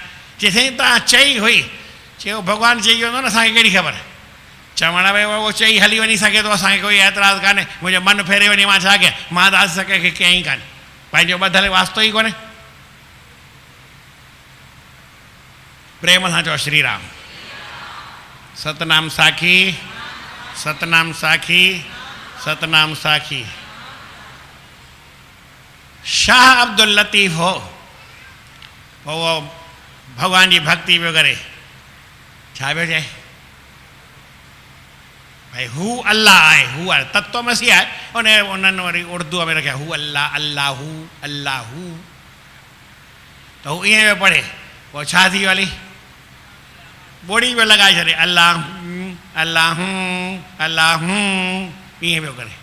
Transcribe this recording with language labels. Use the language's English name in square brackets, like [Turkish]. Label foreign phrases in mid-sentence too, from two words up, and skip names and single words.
[Sindhi] चई साईं तव्हां चई हुई, चयो भॻवानु चई हूंदो न, असांखे कहिड़ी ख़बर, चवण भई उहो चई हली वञी सघे थो, असांखे कोई एतिराज़ु कान्हे, मुंहिंजो मनु फेरे वञे मां छा कयां, मां त आसीसा कंहिंखे कयां ई कान्हे, पंहिंजो ॿधल वास्तो ई कोन्हे। प्रेम सां चओ श्री राम। सतनाम साखी, सतनाम साखी, सतनाम साखी। शाह अब्दुल लतीफ़ हो, वो भगवान जी भक्ति पियो करे, छा पियो चए भाई हू अल्लाह आहे, हू आहे तत्व मसीह आहे, उन्हनि वरी उर्दूअ में रखिया हू अल्लाह अल्लाह हू अल्लाह हू, त हू ईअं पियो पढ़े, पोइ छा थी वियो हली ॿोड़ी पियो लॻाए छॾे, अल्लाह अल्लाह अल्लाह ईअं पियो करे।